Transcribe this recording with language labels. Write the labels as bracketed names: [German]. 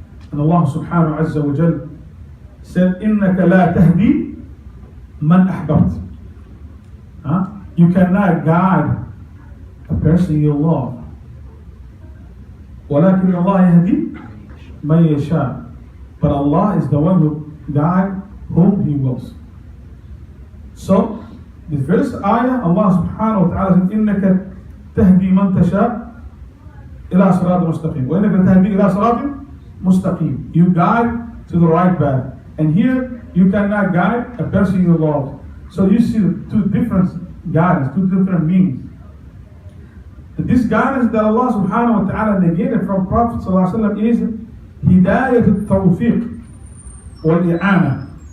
[English] And [Arabic] Allah subhanahu wa ta'ala [English] said, [Arabic] إِنَّكَ لَا تَهْدِي مَنْ أَحْبَبْتَ. [English] You cannot guide a person you love. [Arabic] وَلَكِنَّ اللَّهَ يَهْدِي مَنْ يَشَاءُ. [English] But Allah is the one who guides whom He wills. So, the first ayah, [Arabic] Allah subhanahu wa ta'ala [English] said, [Arabic] إِنَّكَ تَهْدِي مَنْ تَشَاءُ إِلَى صِرَاطٍ مُسْتَقِيمٍ وَإِنَّكَ تَهْدِي إِلَى صِرَاطٍ مُسْتَقِيمٍ. [English] You guide to the right path. And here, you cannot guide a person you love. So you see two different guidance, two different meanings. This guidance that Allah subhanahu wa ta'ala negated from Prophet sallallahu alaihi wasallam is hidayat al-tawfiq wal-i'ana.